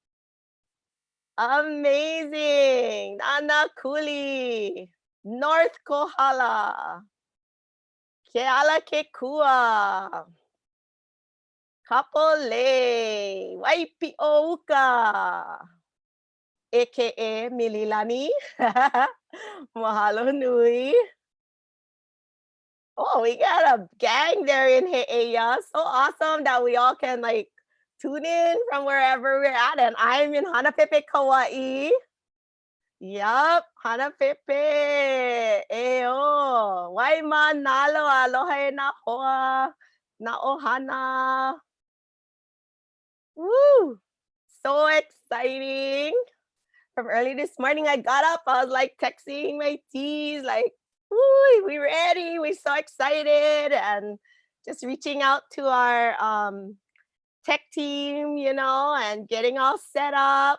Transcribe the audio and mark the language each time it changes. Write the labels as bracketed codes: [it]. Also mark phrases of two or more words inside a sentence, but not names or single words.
[en] Amazing, Nana Kuli, North Kohala, Keala Kekua, Kapolei, Waipio'uka, aka Mililani. [haw] Mahalo nui. [en] Oh, we got a gang there in He'eia. So awesome that we all can tune in from wherever we're at. And I'm in Hanapepe, Kauai. Yup, Hanapepe. [haw] Eo. Waimanalo, aloha e na hoa, na ohana. [en] Woo! So exciting. From early this morning, I got up, I was texting my teas, woo, we ready, we're so excited, and just reaching out to our tech team, and getting all set up.